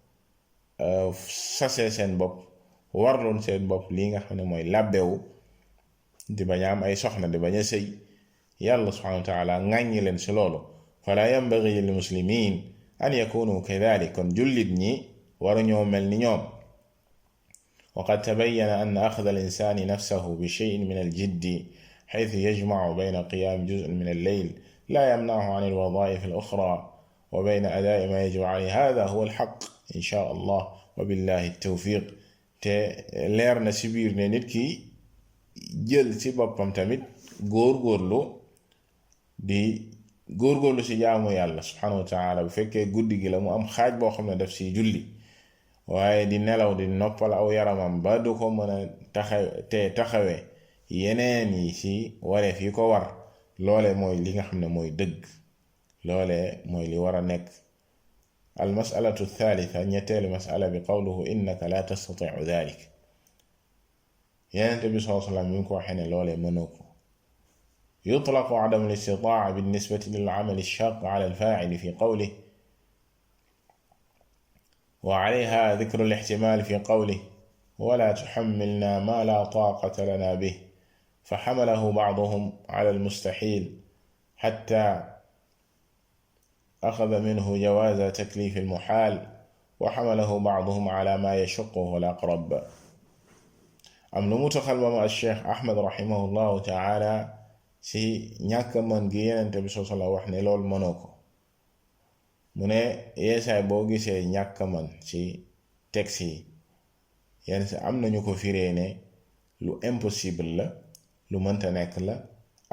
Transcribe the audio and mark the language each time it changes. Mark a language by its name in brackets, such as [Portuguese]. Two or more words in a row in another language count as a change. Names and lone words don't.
[Wolof] sasee seen bopp warloon seen bopp lii nga xam ne mooy labbewu di bañ a am ay soxna di bañ a sëy yàlla [Arabic] سبحانه وتعالى [Wolof] ŋàññi leen ci loolu [Arabic] فلا ينبغي للمسلمين أن يكونوا كذلك [Wolof] kon jullit ñi waruñoo mel ni ñoom [Arabic] وقد تبين أن أخذ الإنسان نفسه بشيء من الجد حيث يجمع بين قيام جزء من الليل لا يمنعه عن الوظائف الأخرى وبين أداء ما يجب عليه هذا هو الحق إن شاء الله وبالله التوفيق [Wolof] te leer na ci biir ne nit ki jël ci boppam tamit góorgóorlu ci jaamu yàlla [Arabic] سبحانه وتعالى [Wolof] bu fekkee guddi gi la mu am xaaj boo xam ne daf ci julli waaye di nelaw di noppal aw yaramam ba du ko mën a taxawe yeneen yi ci wareef yi ko war loole mooy li nga xam ne mooy dëgg loole mooy li war a nekk [Arabic] المسألة الثالثة [Wolof] ñetteelu masala bi [Arabic] قوله إنك لا تستطيع ذلك [Wolof] Yonent bi [Arabic] صلى الله عليه وسلم [Wolof] mi ngi ko waxee ne loolee mënoo ko [Arabic] يطلق عدم الاستطاعة بالنسبة للعمل الشاق على الفاعل في قوله وعليها ذكر الاحتمال في قوله ولا تحملنا ما لا طاقة لنا به فحمله بعضهم على المستحيل حتى أخذ منه جواز تكليف المحال وحمله بعضهم على ما يشقه الأقرب [Wolof] am lu mu taxal ba ma Cheikh Ahmed [Arabic] رحمه الله تعالى [Wolof] ci ñàkk mën gi Yonent bi [Arabic] صلى الله عليه وسلم [Wolof] wax ne loolu mënoo ko mu ne yeesaay boo gisee ñàkk mën ci texte yi yenn si am nañu ko firee ne lu impossible la lu mënta nekk la am